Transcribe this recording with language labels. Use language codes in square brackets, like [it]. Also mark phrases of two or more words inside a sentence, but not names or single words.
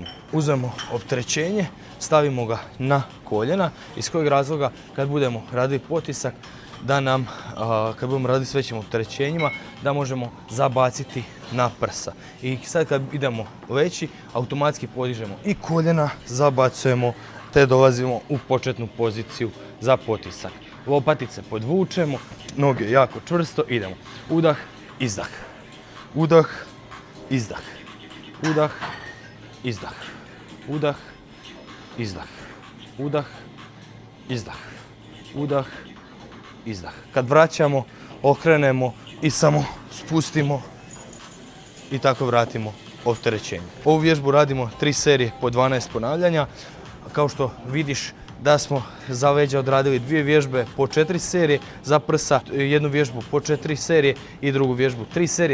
[bs] Uzmemo opterećenje, stavimo ga na koljena, iz kojeg razloga kad budemo radili potisak da nam, kad budemo raditi s većim opterećenjima, da možemo zabaciti na prsa. I sad kad idemo leći, automatski podižemo i koljena, zabacujemo te dolazimo u početnu poziciju za potisak. Lopatice podvučemo, noge jako čvrsto, idemo. Udah, izdah. Udah, izdah. Udah, izdah. Udah, izdah. Udah, izdah. Udah, izdah. Kad vraćamo, okrenemo i samo spustimo i tako vratimo opterećenje. Ovu vježbu radimo 3 serije po 12 ponavljanja. Kao što vidiš da smo za leđa odradili 2 vježbe po 4 serije, za prsa 1 vježbu po 4 serije i drugu vježbu 3 serije.